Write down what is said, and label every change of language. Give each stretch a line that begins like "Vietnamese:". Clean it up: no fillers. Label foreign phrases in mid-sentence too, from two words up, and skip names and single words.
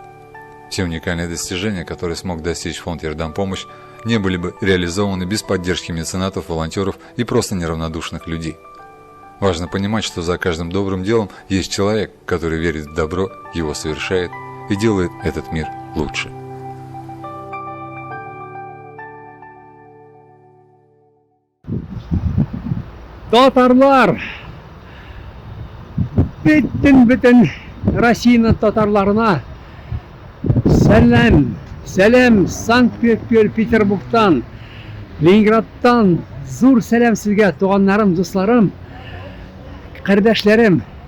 Russian: Все уникальные достижения, которые смог достичь фонд «Ярдем Помощь», не были бы реализованы без поддержки меценатов, волонтеров и просто неравнодушных людей. Важно понимать, что за каждым добрым делом есть человек, который верит в добро, его совершает и делает этот мир лучше.
Tatar: Татарлар! Bütün Россияның татарларына Сәлем Санкт-Петербургтан, Ленинградтан зур сәлем сезгә, туганнарым, дусларым, кардәшләрем.